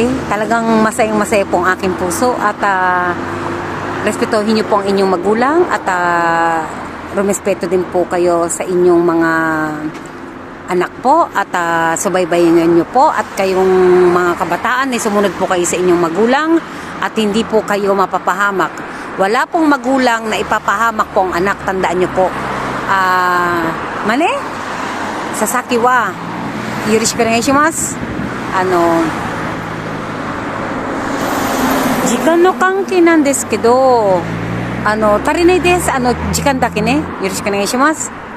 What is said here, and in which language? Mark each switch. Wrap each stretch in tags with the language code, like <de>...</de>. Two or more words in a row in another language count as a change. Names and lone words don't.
<tl>Talagang masayang-masaya po ang aking puso at respetuhin niyo po ang inyong magulang at rumespeto din po kayo sa inyong mga anak po at subaybayan niyo po at kayong mga kabataan ay sumunod po kayo sa inyong magulang at hindi po kayo mapapahamak. Wala pong magulang na ipapahamak po ang anak, tandaan niyo po. Mane?</tl> <ja>Sasakiはよろしくお願いします. 時間の関係なんですけど、足りないです. 時間だけね、よろしくお願いします.</ja>